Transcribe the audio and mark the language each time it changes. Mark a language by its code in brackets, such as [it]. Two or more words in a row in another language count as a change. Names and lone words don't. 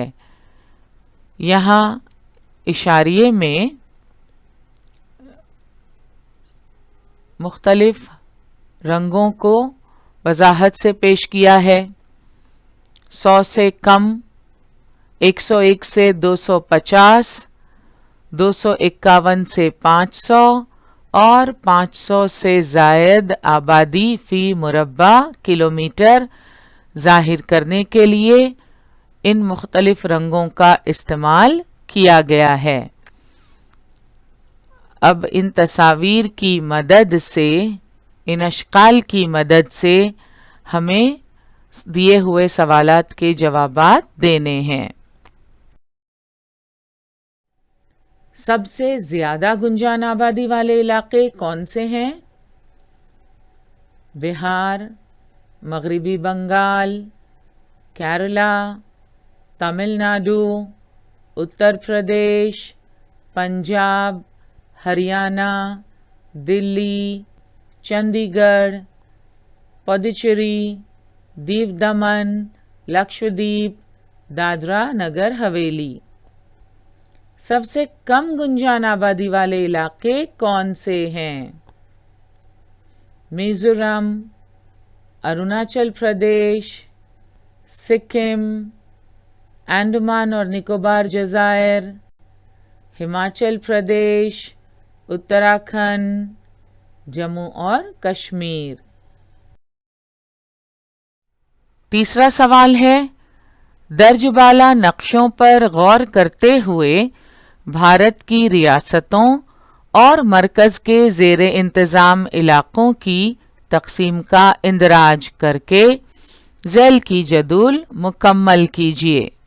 [ur] یہاں اشاریے میں مختلف رنگوں کو وضاحت سے پیش کیا ہے. 100 سے کم، 101 سے 250، 251 سے 500 اور 500 سے زائد آبادی فی مربع کلومیٹر ظاہر کرنے کے لیے ان مختلف رنگوں کا استعمال کیا گیا ہے۔ اب ان تصاویر کی مدد سے، ان اشکال کی مدد سے ہمیں دیے ہوئے سوالات کے جوابات دینے ہیں۔ سب سے زیادہ گنجان آبادی والے علاقے کون سے ہیں؟ بہار، مغربی بنگال، کیرلا، تمل ناڈو، اتر پردیش، پنجاب، ہریانہ، دلی، چندی گڑھ، پڈوچیری، دیو دمن، لکشدیپ، دادرا نگر حویلی۔ سب سے کم گنجان آبادی والے علاقے کون سے ہیں؟ میزورم، اروناچل پردیش، سکم، انڈمان اور نکوبار جزائر، ہماچل پردیش، اتراکھنڈ، جموں اور کشمیر۔ تیسرا سوال ہے، درج بالا نقشوں پر غور کرتے ہوئے بھارت کی ریاستوں اور مرکز کے زیر انتظام علاقوں کی تقسیم کا اندراج کر کے ذیل کی جدول مکمل کیجیے۔